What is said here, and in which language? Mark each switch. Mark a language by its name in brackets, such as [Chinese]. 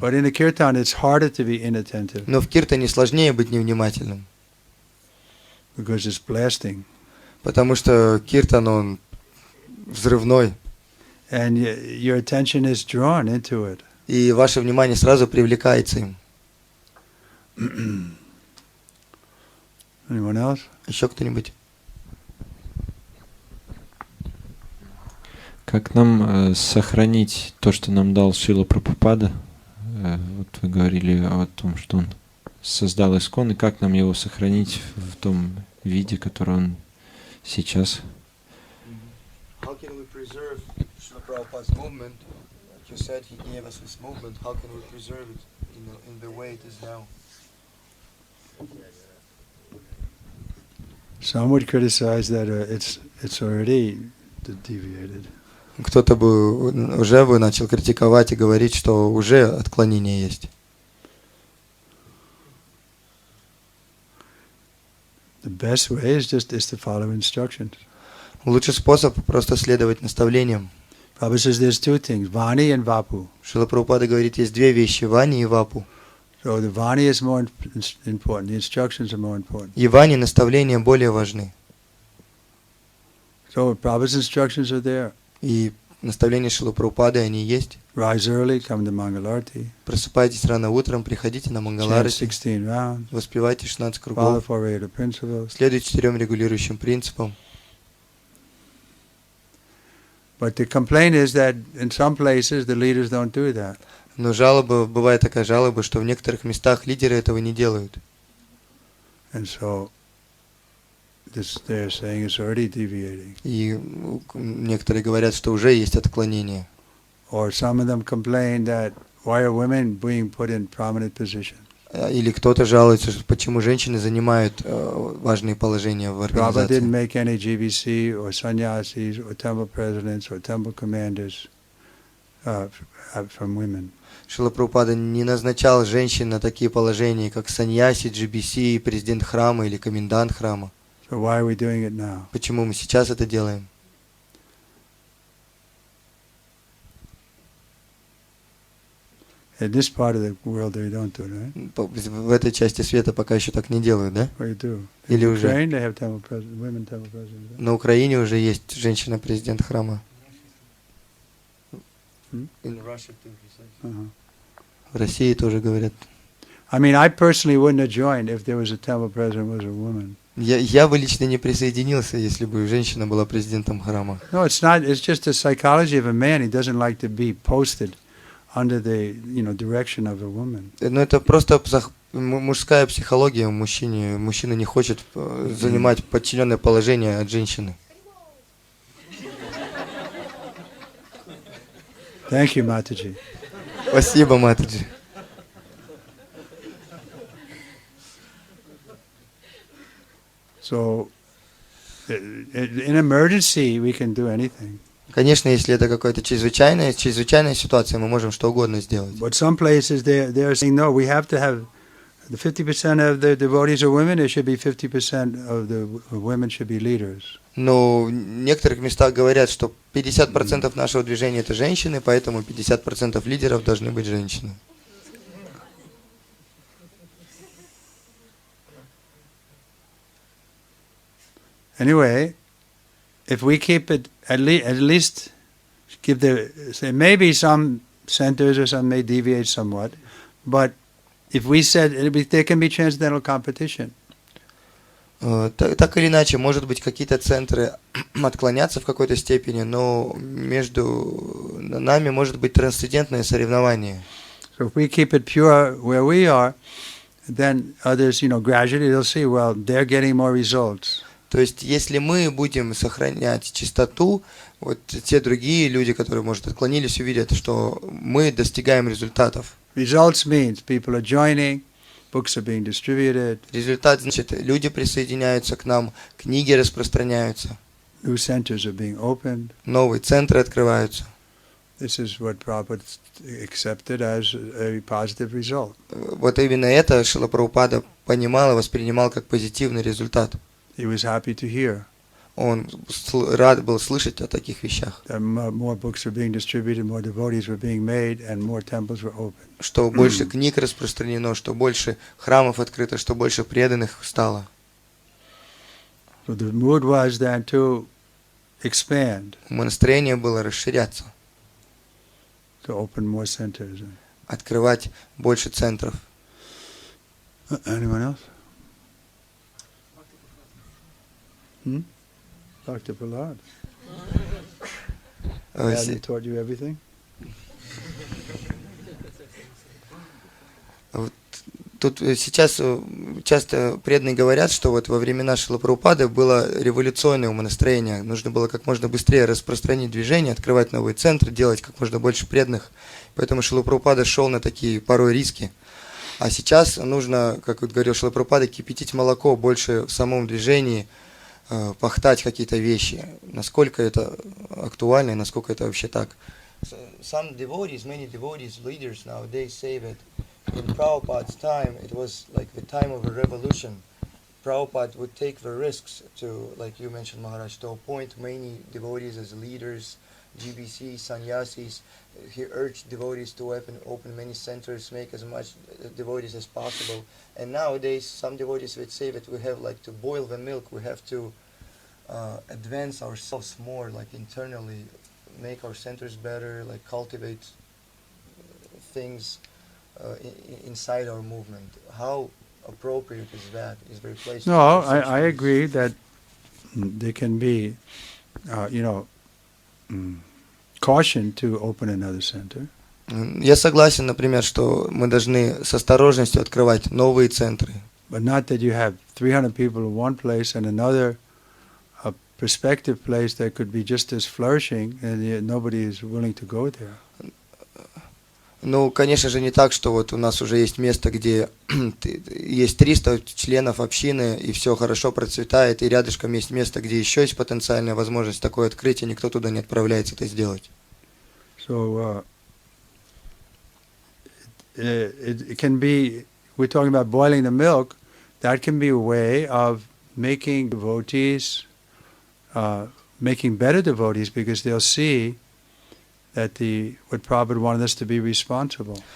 [English] But in a kirtan, it's harder to be inattentive. [Russian] Но в киртане сложнее быть невнимательным. [English] Because it's blasting. [Russian] Потому что киртан, он взрывной. [English] And your attention is drawn into it. [Russian] И ваше внимание сразу привлекается им. [English] Anyone else? [Russian] Еще кто-нибудь? Как нам сохранить то, что нам дал Шрила Прабхупада? Вот вы говорили о том, что он создал искон, и как нам его сохранить в том виде, который он сейчас? [English] How can we preserve Srila Prabhupada's movement? Like you said, he gave us this movement. How can we preserve it in the way it is now? Some would criticize that it's already deviated. [Russian] Кто-то бы уже начал критиковать и говорить, что уже отклонение есть. [English] The best way is to follow instructions. [Russian] Лучший способ просто следовать наставлениям. [English] Prabhupada says there's two things, Vani and Vapu. [Russian] Шрила Прабхупада говорит, есть две вещи, Вани и Вапу. [English] So the Vani is more important, the instructions are more important. [Russian] И Вани наставления более важны. [English] So Prabhupada's instructions are there. [Russian] И наставления Шрилы Прабхупады, они есть. [English] Rise early, come to Mangalarti. [Russian] Просыпайтесь рано утром, приходите на Мангаларати. [English] 16 rounds. [Russian] Воспевайте 16 [English] Follow [Russian] кругов. [English] 4 regular principles. [Russian] Следуйте 4 регулирующим принципам. [English] But the complaint is that in some places the leaders don't do that. [Russian] Но бывает такая жалоба, что в некоторых местах лидеры этого не делают. [English] And so they're saying it's already deviating. [Russian] И некоторые говорят, что уже есть отклонение. [English] Or some of them complain that why are women being put in prominent positions? [Russian] Или кто-то жалуется, что почему женщины занимают важные положения в [English] Prabhupada [Russian] организации. [English] didn't make any Ji-bi-si or sannyasis or temple presidents or temple commanders from women. [Russian] Шрила Прабхупада не назначал женщин на такие положения, как санньяси, Джи-би-си, президент храма или комендант храма. [English] So why are we doing it now? [Russian] Почему мы сейчас это делаем? [English] In this part of the world they don't do it, right? [Russian] В этой части света пока еще так не делают, да? [English] Or you do? [Russian] Или [English] In [Russian] уже? [English] Ukraine they have women temple presidents. Right? [Russian] На Украине уже есть женщина-президент храма. Uh-huh. В России тоже говорят. [English] I mean, I personally wouldn't have joined if there was a temple president who was a woman. [Russian] Я бы лично не присоединился, если бы женщина была президентом храма. [English] No, it's not. It's just the psychology of a man. He doesn't like to be posted under the direction of a woman. [Russian] Но это просто мужская психология мужчины. Мужчина не хочет занимать подчиненное положение от женщины. [English] Thank you, Mataji. [Russian] Спасибо, Матаджи. [English] So, in emergency, we can do anything. [Russian] Конечно, если это какая-то чрезвычайная ситуация, мы можем что угодно сделать. [English] But some places they are saying no. We have to have the 50% of the devotees are women. There should be 50% of the women should be leaders. [Russian] Но в некоторых местах говорят, что 50% нашего движения это женщины, поэтому 50% лидеров должны быть женщины. [English] Anyway, if we keep it at least give maybe some centers or some may deviate somewhat, but if we said there can be transcendental competition. [Russian] Так или иначе, может быть, какие-то центры отклонятся в какой-то степени, но между нами может быть трансцендентное соревнование. [English] So if we keep it pure where we are, then others, gradually they'll see, well, they're getting more results. [Russian] То есть, если мы будем сохранять чистоту, вот те другие люди, которые, может, отклонились, увидят, что мы достигаем результатов. [English] Results means people are joining, books are being distributed, [Russian] Результат, значит, люди присоединяются к нам, книги распространяются, [English] new centers are being opened. [Russian] новые центры открываются. [English] This is what Prabhupada accepted as a positive result. [Russian] Вот именно это Шрила Прабхупада понимал и воспринимал как позитивный результат. [English] He was happy to hear [Russian] Он рад был слышать о таких вещах. [English] that more books were being distributed, more devotees were being made, and more temples were opened. [Russian] Что больше книг распространено, что больше храмов открыто, что больше преданных стало. [English] So the mood was then to expand, [Russian] Настроение было расширяться, [English] to open more centers. [Russian] открывать больше центров. [English] Anyone else? Dr. Prahlad. Have he taught you everything? [Russian] Тут сейчас часто преданные говорят, что вот во времена Шрилы Прабхупады было революционное умонастроение. Нужно было как можно быстрее распространить движение, открывать новые центры, делать как можно больше преданных. Поэтому Шрила Прабхупада шел на такие порой риски. А сейчас нужно, как вот говорил Шрила Прабхупада, кипятить молоко больше в самом движении, пахтать какие-то вещи. Насколько это актуально и насколько это вообще так. [English] Some devotees, many devotees, leaders nowadays say that in Prabhupada's time, it was like the time of a revolution. Prabhupada would take the risks to, like you mentioned, Maharaj, to appoint many devotees as leaders, Ji-bi-si, sannyasis. He urged devotees to open many centers, make as much devotees as possible. And nowadays, some devotees would say that we have like to boil the milk, we have to advance ourselves more, like internally, make our centers better, like cultivate things inside our movement. How appropriate is that? Is there a place? No, I agree that there can be, caution to open another center. [Russian] Я согласен, например, что мы должны с осторожностью открывать новые центры. [English] But not that you have 300 people in one place and another prospective place that could be just as flourishing, and yet nobody is willing to go there. [Russian] Ну, конечно же, не так, что вот у нас уже есть место, где есть 300 членов общины, и все хорошо процветает, и рядышком есть место, где еще есть потенциальная возможность такое открытие, никто туда не отправляется это сделать. [English] So it can be, we're talking about boiling the milk, that can be a way of making devotees, making better devotees, because they'll see that what Prabhupada wanted us to be responsible.